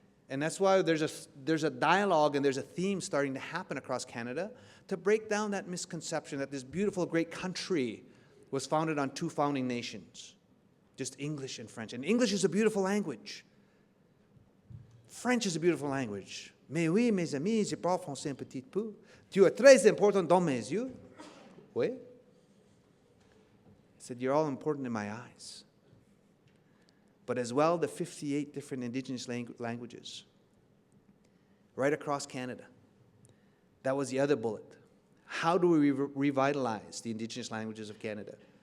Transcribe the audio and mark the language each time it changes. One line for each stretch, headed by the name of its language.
English: And that's why there's a dialogue and there's a theme starting to happen across Canada to break down that misconception that this beautiful, great country was founded on 2 founding nations, just English and French. And English is a beautiful language. French is a beautiful language.
French: Mais oui, mes amis, je parle français un petit peu. Tu es très important dans mes yeux. Oui.
English: I said, you're all important in my eyes. But as well, the 58 different Indigenous languages right across Canada. That was the other bullet. How do we revitalize the Indigenous languages of Canada?